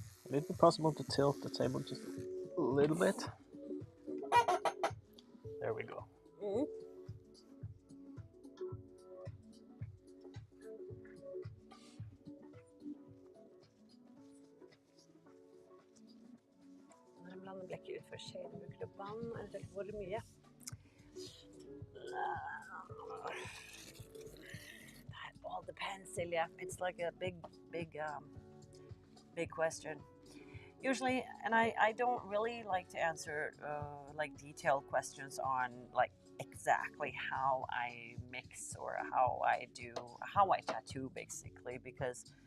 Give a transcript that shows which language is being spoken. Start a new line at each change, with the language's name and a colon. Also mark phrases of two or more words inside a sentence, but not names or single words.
English: Would it be possible to tilt the table just a little bit? There we go. Mm.
Norwegian: Når jeg blander blekket ut for skjeen, bruker du vann, eller hvor mye?
English: That all depends, Silja. It's like a big question. Usually, and I don't really like to answer like detailed questions on like exactly how I mix or how I tattoo basically, because